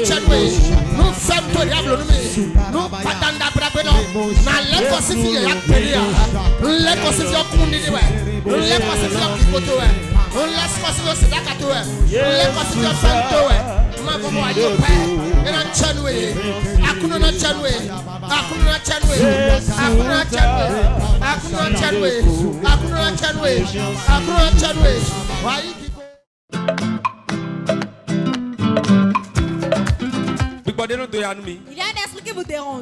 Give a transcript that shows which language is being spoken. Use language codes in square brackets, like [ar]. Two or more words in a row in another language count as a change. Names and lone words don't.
[fr] chanwe no fem to diablo no me no patanda brabeno na le kosifi ya peria le kosifi okundi ni we le kosifi okikoto we le kosifi sedakato we le kosifi fanto we ma bobo ajo pe eno chanwe akuno no chanwe akuna chanwe Il y a un esprit qui vous dérange.